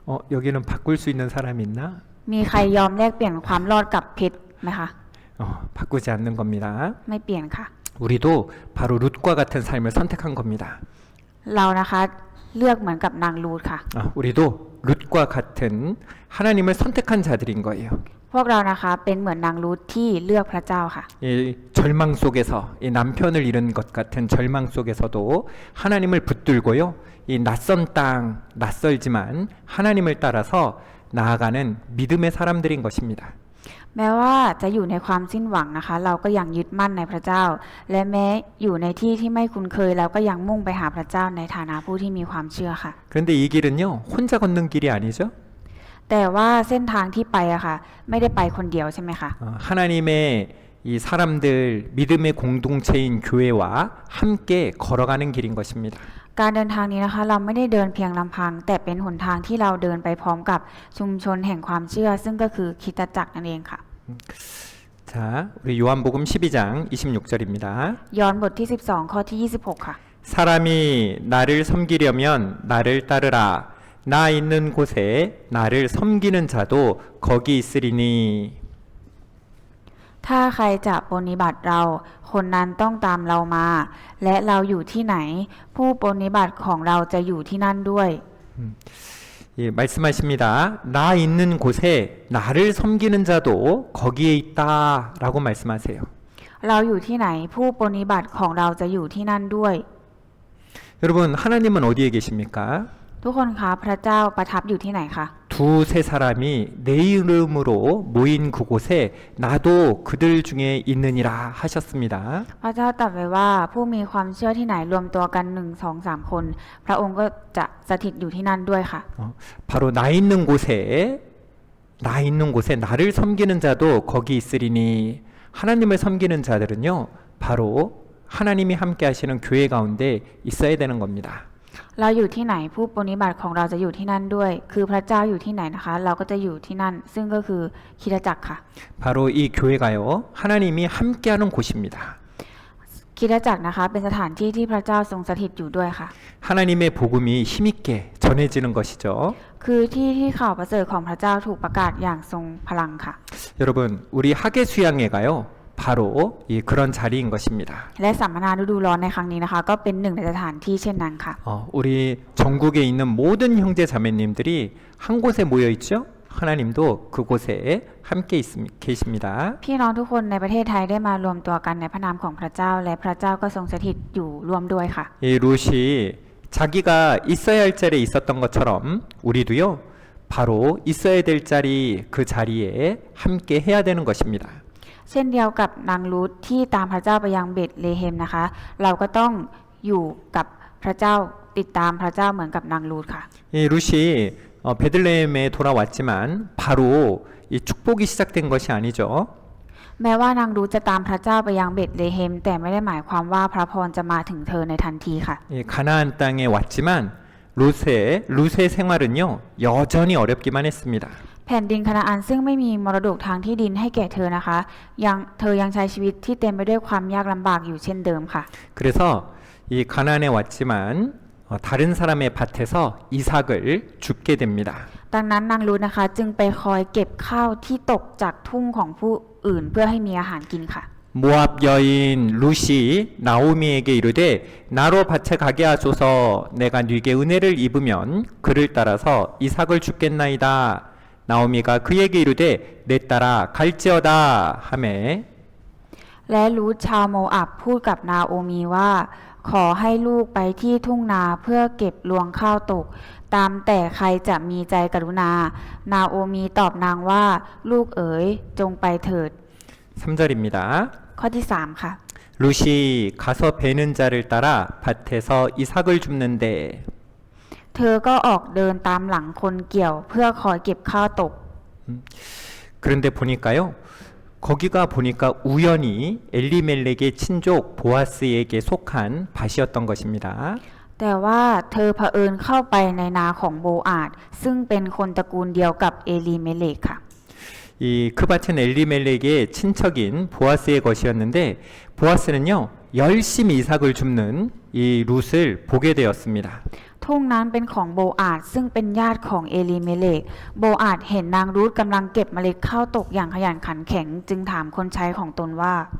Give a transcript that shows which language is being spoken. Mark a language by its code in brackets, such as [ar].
[ko] 여기는 바꿀 수 있는 사람이 있나? [th] มีใครยอมแลกเปลี่ยนความรอดกับเพชรไหมคะ [ko] 바꾸지 않는 겁니다. [th] ไม่เปลี่ยนค่ะ [ko] 우리도 바로 룻과 같은 삶을 선택한 겁니다. [th] เรานะคะเลือกเหมือนกับนางรูธค่ะ [ko] 우리도 룻과 같은 하나님을 선택한 자들인 거예요. [th] พวกเรานะคะเป็นเหมือนนางรูธที่เลือกพระเจ้าค่ะ [ko] 이 절망 속에서 이 남편을 잃은 것 같은 절망 속에서도 하나님을 붙들고요. 이 낯선 땅, 낯설지만 하나님을 따라서 나아가는 믿음의 사람들인 것입니다. [th] แม้ว่าจะอยู่ในความสิ้นหวังนะคะ เราก็ยังยึดมั่นในพระเจ้า และแม้อยู่ในที่ที่ไม่คุ้นเคยเราก็ยังมุ่งไปหาพระเจ้าในฐานะผู้ที่มีความเชื่อค่ะ [ko] 그런데 이 길은요, 혼자 걷는 길이 아니죠. [th] แต่ว่าเส้นทางที่ไปอะค่ะไม่ได้ไปคนเดียวใช่ไหมคะ [ko] 하나님의 이 사람들 믿음의 공동체인 교회와 함께 걸어가는 길인 것입니다. [th] การเดินทางนี้นะคะเราไม่ได้เดินเพียงลำพัง แต่เป็นหนทางที่เราเดินไปพร้อมกับชุมชนแห่งความเชื่อ ซึ่งก็คือคริสตจักรนั่นเองค่ะ [ko] 자, 우리 요한복음 12장 26절입니다. [th] ย้อนบทที่ 12 ข้อที่ 26 ค่ะ [ko] 사람이 나를 섬기려면 나를 따르라. 나 있는 곳에 나를 섬기는 자도 거기 있으리니. [th] ถ้าใครจะปฏิบัติเราคนนั้นต้องตามเรามา และเราอยู่ที่ไหน ผู้ปฏิบัติของเราจะอยู่ที่นั่นด้วย [ko] 예, 말씀하십니다. 나 있는 곳에 나를 섬기는 자도 거기에 있다라고 말씀하세요. [th] เราอยู่ที่ไหนผู้ปฏิบัติของเราจะอยู่ที่นั่นด้วย [ko] 여러분, 하나님은 어디에 계십니까? [th] ทุกคนคะพระเจ้าประทับอยู่ที่ไหนคะ [ko] 두세 사람이 내 이름으로 모인 그곳에 나도 그들 중에 있느니라 하셨습니다. [th] พระเจ้าตรัสไว้ว่าผู้มีความเชื่อที่ไหนรวมตัวกัน1 2 3 คน พระองค์ก็จะสถิตอยู่ที่นั่นด้วยค่ะ [ko] 바로 나 있는 곳에 나를 섬기는 자도 거기 있으리니. 하나님을 섬기는 자들은요, 바로 하나님이 함께 하시는 교회 가운데 있어야 되는 겁니다. [th] เราอยู่ที่ไหนผู้ปฏิบัติของเราจะอยู่ที่นั่นด้วย คือพระเจ้าอยู่ที่ไหนนะคะ เราก็จะอยู่ที่นั่น ซึ่งก็คือคริสตจักรค่ะ [ko] 바로 이 교회가요, 하나님이 함께하는 곳입니다. [th] คริสตจักรนะคะเป็นสถานที่ที่พระเจ้าทรงสถิตอยู่ด้วยค่ะ [ko] 하나님의 복음이 힘있게 전해지는 것이죠. [th] คือที่ที่ข่าวประเสริฐของพระเจ้าถูกประกาศอย่างทรงพลังค่ะ [ko] 여러분, 우리 학예 수양회가요, 바로 이 그런 자리인 것입니다. [th] และสัมมนาฤดูร้อนในครั้งนี้นะคะ ก็เป็นหนึ่งในสถานที่เช่นนั้นค่ะ [ko] 우리 전국에 있는 모든 형제 자매님들이 한 곳에 모여 있죠. 하나님도 그곳에 함께 계십니다. [th] พี่น้องทุกคนในประเทศไทยได้มารวมตัวกันในพระนามของพระเจ้า และพระเจ้าก็ทรงสถิตอยู่ร่วมด้วยค่ะ [ko] 이 룻이 자기가 있어야 할 자리에 있었던 것처럼 우리도요, 바로 있어야 될 자리 그 자리에 함께 해야 되는 것입니다. [th] เช่นเดียวกับนางรูธที่ตามพระเจ้าไปยังเบธเลเฮมนะคะ เราก็ต้องอยู่กับพระเจ้าติดตามพระเจ้าเหมือนกับนางรูธค่ะ [ko] 이 룻이 베들레헴에 돌아왔지만 바로 이 축복이 시작된 것이 아니죠. [th] แม้ว่านางรูธจะตามพระเจ้าไปยังเบธเลเฮมแต่ไม่ได้หมายความว่าพระพรจะมาถึงเธอในทันทีค่ะ [ko] 이 가나안 땅에 왔지만 룻의 생활은요 여전히 어렵기만 했습니다. [th] แผ่นดินคานาอันซึ่งไม่มีมรดกทางที่ดินให้แก่เธอนะคะเธอยังใช้ชีวิตที่เต็มไปด้วยความยากลำบากอยู่เช่นเดิมค่ะ [ko] 그래서 이 가나안에 왔지만 다른 사람의 밭에서 이삭을 줍게 됩니다. [th] ดังนั้นนางรูธนะคะจึงไปคอยเก็บข้าวที่ตกจากทุ่งของผู้อื่นเพื่อให้มีอาหารกินค่ะ [ko] 모압 여인 룻이 나오미에게 이르되 나로 밭에 가게 하소서 내가 네게 은혜를 입으면 그를 따라서 이삭을 줍겠나이다. 나오미가 그에게 이르되 내 따라 갈지어다 하매 [th] และรูธชาวโมอับพูดกับนาโอมีว่าขอให้ลูกไปที่ทุ่งนาเพื่อเก็บรวงข้าวตกตามแต่ใครจะมีใจกรุณานาโอมีตอบนางว่าลูกเอ๋ยจงไปเถิด [ko] 3절입니다. [th] ข้อที่3ค่ะ [ko] 룻이 가서 베는 자를 따라 밭에서 이삭을 줍는데 [th] เธอก็ออกเดินตามหลังคนเกี่ยวเพื่อคอยเก็บข้าวตก [ko] 그런데 보니까요. 거기가 보니까 우연히 엘리멜렉의 친족 보아스에게 속한 밭이었던 것입니다. [th] แต่ว่าเธอเผอิญเข้าไปในนาของโบอาดซึ่งเป็นคนตระกูลเดียวกับเอลีเมเลกค่ะ [ko] 그 밭은 엘리멜렉의 친척인 보아스의 것이었는데 보아스는요 열심히 이삭을 줍는 이 룻을 보게 되었습니다. [th] ทุ่งนั้นเป็นของโบอาดซึ่งเป็นญาติของเอลีเมเลกโบอาดเห็นนางรูธกำลังเก็บเมล็ดข้าวตกอย่างขยันขันแข็งจึงถามคนใช้ของตนว่า